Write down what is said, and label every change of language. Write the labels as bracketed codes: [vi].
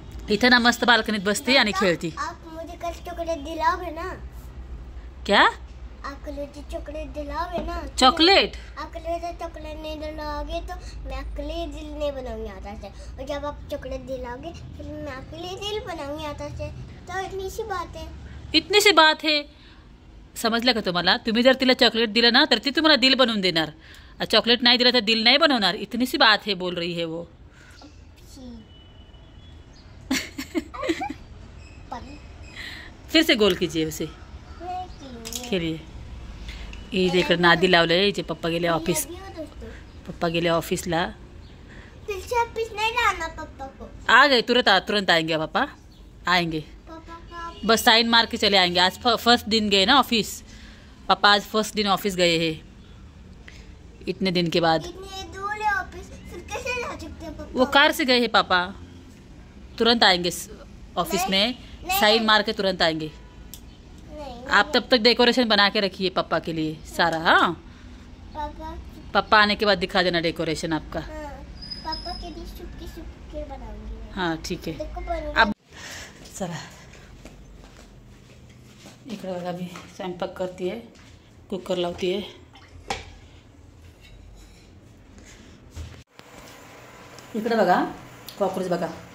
[mr] इथं ना मस्त बाल्कनीत बसते आणि खेळती. [hi] आप मुझे कल चॉकलेट दिलाओगे ना? क्या? आप कल चॉकलेट दिलाओगे ना? चॉकलेट? आप कल चॉकलेट नहीं दिलाओगे तो मैं आपके लिए दिल नहीं बनाऊंगी आटा से, और जब आप चॉकलेट दिलाओगे फिर मैं आपके लिए दिल बनाऊंगी आटा से. तो इतनी सी बात है. इतनी सी बात है. [mr] समजलं का तुम्हाला? तुम्ही जर तिला चॉकलेट दिलं ना तर ती तुम्हाला दिल बनवून देणार. चॉकलेट नाही दिलं तर दिल नाही बनवणार. [hi] इतनी सी बात है बोल रही है वो. फिर से गोल कीजिए उसे, खेलिए. [mr] इकडे नादी लावलंय हिचे. पप्पा गेले ऑफिस. पप्पा गेले ऑफिसला. [hi] फिर से ऑफिस नहीं लाना पापा को. आ गए, तुरंत आएंगे पापा. आएंगे पापा का बस साइन मार के चले आएंगे. आज फर्स्ट दिन गए ना ऑफिस. पापा आज फर्स्ट दिन ऑफिस गए हैं इतने दिन के बाद. इतने दूर है ऑफिस, फिर कैसे ला सकते हैं पापा? वो कार से गए हैं पापा. तुरंत आएंगे ऑफिस में, साइन मार के तुरंत आएंगे. नहीं आप तब तक डेकोरेशन बना के रखिए पापा के लिए सारा. हाँ पापा. पापा आने के बाद दिखा देना डेकोरेशन आपका. हाँ, पापा के लिए सुटके बनाऊंगी मैं. [mr] हाँ ठीक आहे. [hi] देखो बन [mr] अब चला इकडे बघा मी स्वयंपाक करते, कुकर लावते. इकडे बघा कॉकरोच बघा.